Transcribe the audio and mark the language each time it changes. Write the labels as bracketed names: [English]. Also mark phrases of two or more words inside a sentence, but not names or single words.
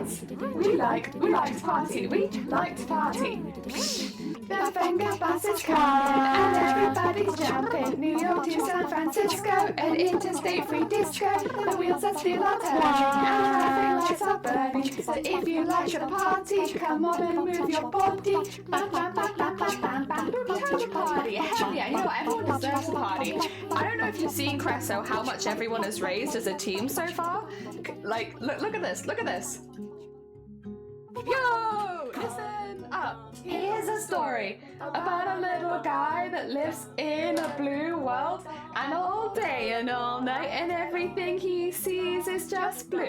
[English] We like to party. We like to party. The finger bus is coming and everybody's jumping. New York to San Francisco, an interstate free disco. The wheels are still are turning and the traffic lights are burning. So if you like your party, come on and move your body. Bam, bam, bam, bam, bam, bam, bam. Boobtober party. Hell yeah, you know what? Everyone deserves a party. I don't know if you've seen, Cresso, how much everyone has raised as a team so far. Like, look at this. Look at this. Yo! Listen up. Here's a story about a little guy that lives in a blue world, and all day and all night and everything he sees is just blue.